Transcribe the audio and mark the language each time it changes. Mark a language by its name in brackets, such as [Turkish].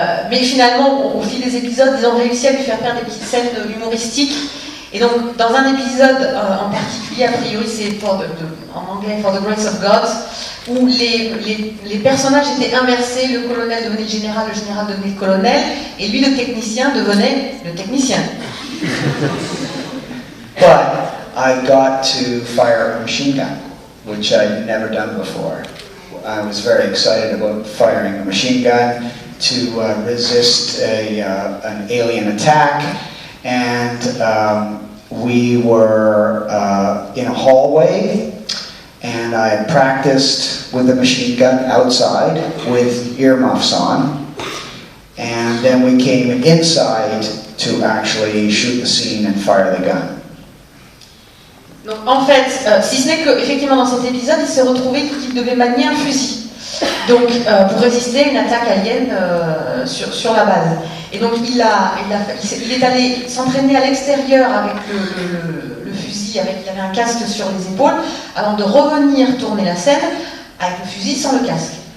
[French] Mais finalement, au fil des épisodes, ils ont réussi à lui faire faire des petites scènes humoristiques. Et donc, dans un épisode en particulier, a priori, c'est en anglais For the Grace of God, où les personnages étaient inversés, le colonel devenait le général devenait le colonel, et lui, le technicien, devenait le technicien. [English] But I got to fire a machine gun, which I'd never done before. I was very excited about firing a machine gun to resist an alien attack, and we were in a hallway, and I had practiced with the machine gun outside with earmuffs on, and then we came inside to actually shoot the scene and fire the gun. [French] Donc en fait, si ce n'est qu'effectivement dans cet épisode, il s'est retrouvé qu'il devait manier un fusil. Donc pour résister à une attaque alien sur la base. Et donc il est allé s'entraîner à l'extérieur avec le fusil, il avait un casque sur les épaules, avant de revenir tourner la scène avec le fusil sans le casque.